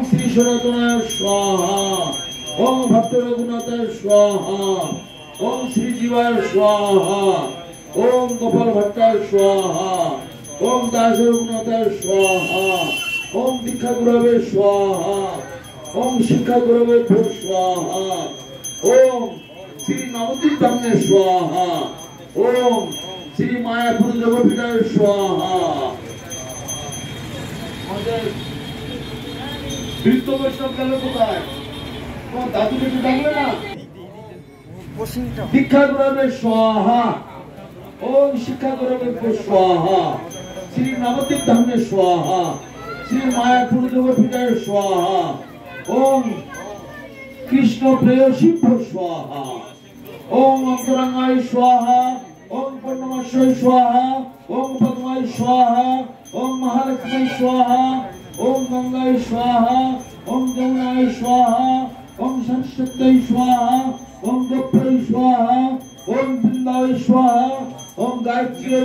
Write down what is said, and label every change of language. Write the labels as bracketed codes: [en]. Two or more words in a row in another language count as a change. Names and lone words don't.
[sa] श्री सनातनाय स्वाहा, ओम भक्त रघुनाथाय स्वाहा, ओम श्री जीवाय स्वाहा, ओम गोपाल भट्टाय स्वाहा, ओम दास रघुनाथाय स्वाहा, ओम दीक्षा गुरवे स्वाहा, ओम शिक्षा गुरवे स्वाहा, ओम श्री नवदीप धामने स्वाहा, ओम श्री मायापुर जगपीठाय स्वाहा। [bn] বৃদ্ধ বৈষ্ণব গেল কোথায়? তোমার দাদুকে একটু ডাকলে না? [sa] দীক্ষা গুরবে স্বাহা, ওম শিক্ষা গুরবে স্বাহা, শ্রী নবদ্বীপ ধামে স্বাহা, শ্রী মায়াপুর জগপীঠায় স্বাহা, ওম কৃষ্ণ প্রেয়সীভ্যো স্বাহা, ওম অন্তরঙ্গায় স্বাহা, ओम पूर्णमाश्रय स्वाहा, ओम पद्माय स्वाहा, ओम महालक्ष्मी स्वाहा, ओम गंगाय स्वाहा, ओम जमुनाय स्वाहा, ओम सरस्वत्यै स्वाहा, ओम गोप्यै स्वाहा, ओम वृंदाय स्वाहा, ओम गायत्र्यै